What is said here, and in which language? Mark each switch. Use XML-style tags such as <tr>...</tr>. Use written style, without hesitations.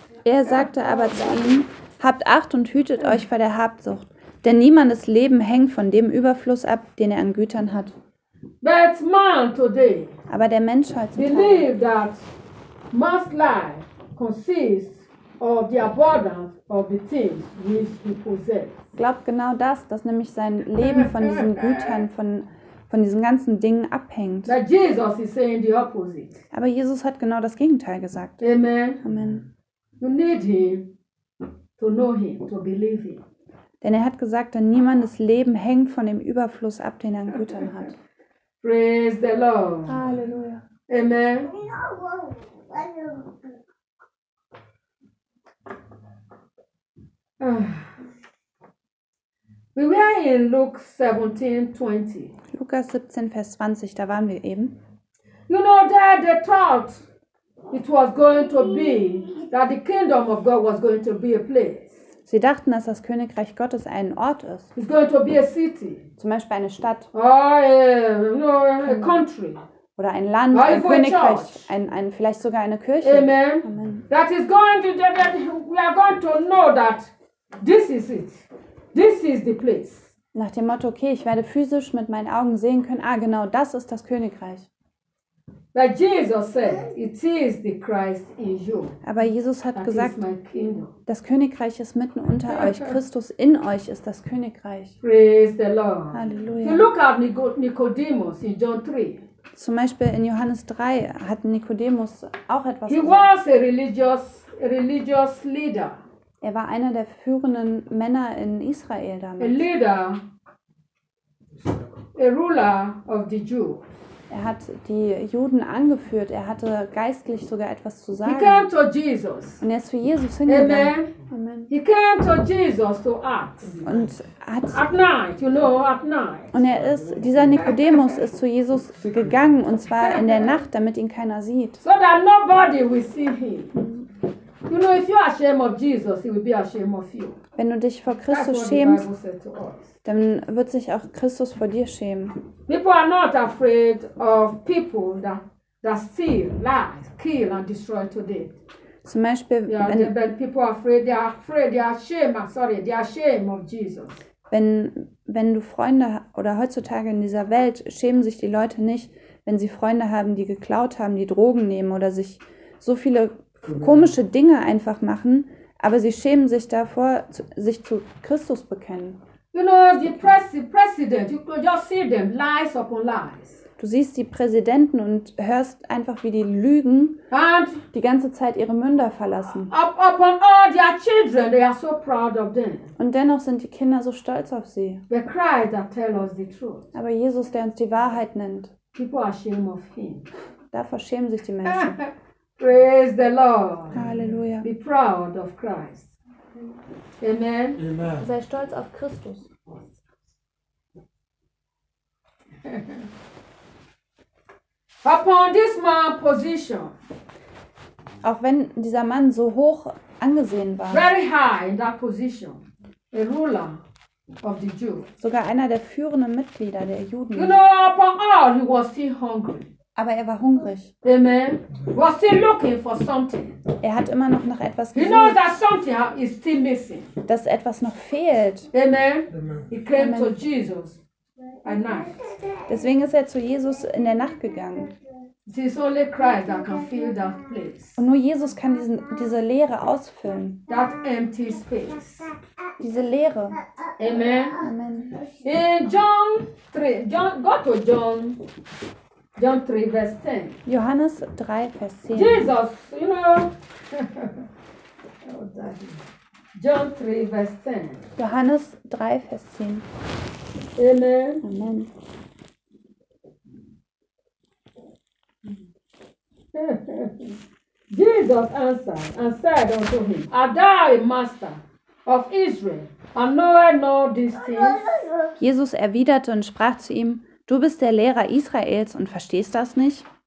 <de>Er sagte aber zu ihnen, habt Acht und hütet euch vor der Habsucht, denn niemandes Leben hängt von dem Überfluss ab, den er an Gütern hat.</de> <en>But man today,</en> <de>aber der Mensch heute</de> <en>believe that man's life consists of the abundance of the things which he possesses.</en> <de>Glaubt genau das, dass nämlich sein Leben von diesen Gütern, von diesen ganzen Dingen abhängt.</de> <en>But Jesus is saying the opposite.</en> <de>Aber Jesus hat genau das Gegenteil gesagt. Amen. Amen.</de> <en>You need him to know him, to believe him.</en> <de>Denn er hat gesagt, dass niemandes Leben hängt von dem Überfluss ab, den er an Gütern hat.</de> <en>Praise the Lord.</en> <de>Halleluja. Amen.</de> <en>We were in Luke 17:20.</en> <de>Lukas 17, Vers 20, da waren wir eben.</de> <en>You know that they thought it was going to be that the kingdom of God was going to be a place.</en> <de>Sie dachten, dass das Königreich Gottes ein Ort ist.</de> <en>It's going to be a city.</en> <de>Zum Beispiel eine Stadt.</de> <en>Oh, no, a country.</en> <de>Oder ein Land, oh, ein Königreich, ein vielleicht sogar eine Kirche. Amen. Amen.</de> <en>That is going to be, we are going to know that this is it. This is the place.</en> <de>Nach dem Motto, okay, ich werde physisch mit meinen Augen sehen können, ah, genau, das ist das Königreich.</de> <en>But Jesus said, it is the Christ in you.</en> <de>Aber Jesus hat gesagt, das Königreich ist mitten unter euch. Christus in euch ist das Königreich.</de> <en>Praise the Lord.</en> <de>Halleluja.</de> <en>You look at Nicodemus in John 3.</en> <de>Zum Beispiel in Johannes 3 hat Nicodemus auch etwas gesagt.</de> <en>He was a religious leader.</en> <de>Er war einer der führenden Männer in Israel damals.</de> <en>A leader, a ruler of the Jew.</en> <de>Er hat die Juden angeführt. Er hatte geistlich sogar etwas zu sagen.</de> <en>He came to Jesus.</en> <de>Und er ist zu Jesus hingegangen.</de> <en>Amen. Amen. He came to Jesus to ask.</en> <de>Und hat.</de> <en>At night, you know, at night.</en> <de>Und er ist, dieser Nikodemus ist zu Jesus gegangen, und zwar in der Nacht, damit ihn keiner sieht.</de> <en>So that nobody will see him. You know, if you are ashamed of Jesus, he will be ashamed of you.</en> <de>Wenn du dich vor Christus schämst, dann wird sich auch Christus vor dir schämen.</de> <en>People are not afraid of people that steal, lie, kill and destroy today.</en> <de>Zum Beispiel, wenn</de> <en>people are afraid, they are afraid, they are ashamed. Sorry, they are ashamed of Jesus.</en> <de>Wenn du Freunde oder heutzutage in dieser Welt schämen sich die Leute nicht, wenn sie Freunde haben, die geklaut haben, die Drogen nehmen oder sich so viele komische Dinge einfach machen, aber sie schämen sich davor, sich zu Christus bekennen.</de> <en>You know, the president, you could just see them, lies upon lies.</en> <de>Du siehst die Präsidenten und hörst einfach, wie die Lügen</de> <en>and</en> <de>die ganze Zeit ihre Münder verlassen.</de> <en>Upon all their children, they are so proud of them.</en> <de>Und dennoch sind die Kinder so stolz auf sie.</de> <en>The Christ that tell us the truth.</en> <de>Aber Jesus, der uns die Wahrheit nennt,</de> <en>people are ashamed of him.</en> <de>Davor schämen sich die Menschen.</de> <en>Praise the Lord.</en> <de>Halleluja.</de> <en>Be proud of Christ. Amen. Amen.</en> <de>Sei stolz auf Christus.</de> <en>Upon this man position.</en> <de>Auch wenn dieser Mann so hoch angesehen war.</de> <en>Very high in that position. A ruler of the Jews.</en> <de>Sogar einer der führenden Mitglieder der Juden.</de> <en>You know, upon all he was still hungry.</en> <de>Aber er war hungrig. Amen.</de> <en>Was still looking for something.</en> <de>Er hat immer noch nach etwas gesucht.</de> <en>He knows that something is still missing.</en> <de>Dass etwas noch fehlt. Amen. Amen.</de> <en>He came Amen. To Jesus at night.</en> <de>Deswegen ist er zu Jesus in der Nacht gegangen.</de> <en>It is only Christ that can fill that place.</en> <de>Und nur Jesus kann diese Leere ausfüllen.</de> <en>That empty space.</en> <de>Diese Leere. Amen. Amen.</de> <en>In John 3, go to John. John 3, verse 10.</en> <de>Johannes 3, Vers 10.</de> <en>Jesus, you know. John 3, verse 10.</en> <de>Johannes 3, Vers 10. Amen. Amen.</de> <en>Jesus answered and said unto him, art thou a master of Israel, and knowest not these things?</en> <de>Jesus erwiderte und sprach zu ihm, du bist der Lehrer Israels und verstehst das nicht?</de>